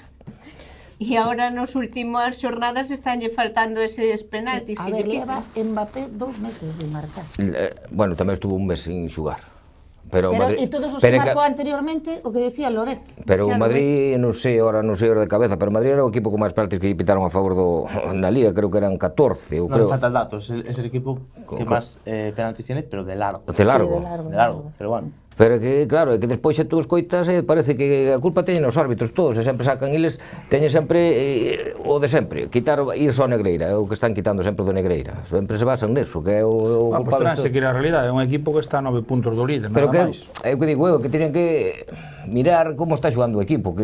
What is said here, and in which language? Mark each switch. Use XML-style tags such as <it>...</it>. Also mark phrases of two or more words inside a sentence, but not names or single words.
<gl>E agora nos últimas xornadas estánlle faltando eses penaltis. A ver, leva Mbappé 2 meses sin marcar. Bueno, tamén estuvo un mes sin xugar. Pero e todos os que marcou anteriormente, o que decía Loret. Pero o Madrid, non sei ahora de cabeza, pero o Madrid era o equipo con máis penaltis que lle pitaron a favor na Liga, creo que eran 14,</gl> <es>No me falta el dato, es el equipo que más penaltis tiene, pero de largo. De largo. Sí, De largo, pero bueno.</es> <gl>Pero que, claro, é que despois xa tú escoitas parece que a culpa teñen os árbitros todos, e sempre sacan eles, teñen sempre o de sempre, ir só Negreira, é o que están quitando sempre do Negreira, sempre se basan neso, que é o culpable. Pues que a realidade é un equipo que está a 9 puntos do líder, nada máis. É o que digo eu, que teñen que mirar como está xogando o equipo,</gl>